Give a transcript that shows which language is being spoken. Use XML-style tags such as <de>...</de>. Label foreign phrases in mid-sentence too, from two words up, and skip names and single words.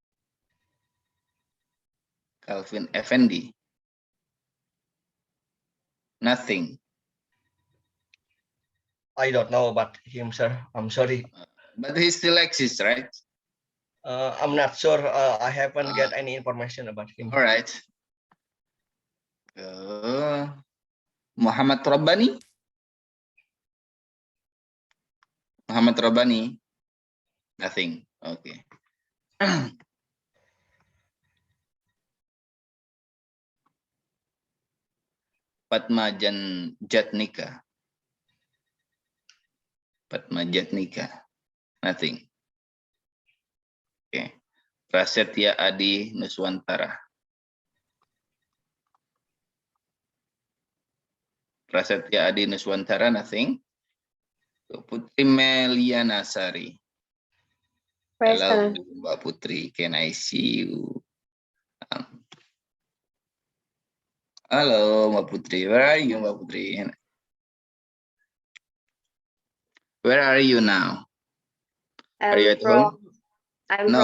<en>Calvin Effendi. Nothing. I don't know about him, sir. I'm sorry. But he still exists, right? I'm not sure. I haven't get any information about him. All right. Muhammad Rabbani. Muhammad Robani? Nothing. Okay. Fatma Jatnika. Fatma Jatnika. Nothing. Okay. Prasetya Adi Nuswantara. Prasetya Adi Nuswantara, nothing. Putri Meliana Sari. Hello, Present. Mbak Putri. Can I see you? Halo, Mbak Putri. Where are you, Mbak Putri? Where are you now? Are you I'm at home? No,</en>